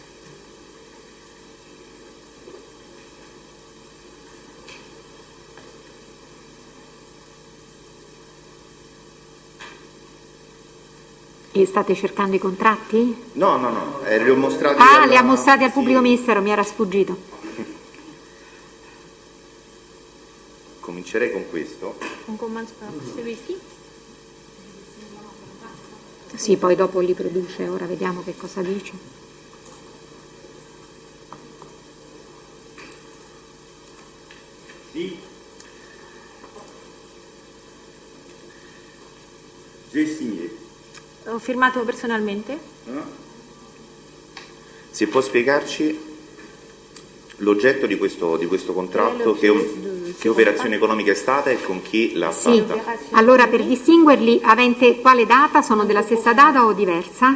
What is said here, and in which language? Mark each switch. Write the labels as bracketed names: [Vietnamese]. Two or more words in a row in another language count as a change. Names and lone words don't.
[Italian] E state cercando i contratti? No, li ho mostrati. Ah, li ha mostrati al pubblico ministero, mi era sfuggito. Comincerei con questo. [French] On commence par celui-ci. [Italian] Sì, poi dopo li produce, ora vediamo che cosa dice. Sì. [French] J'ai signé. [Italian] Ho firmato personalmente. Se può spiegarci l'oggetto di questo contratto, che operazione economica è stata e con chi l'ha Sì, fatta? allora per distinguerli, avente quale data? Sono della stessa data o diversa?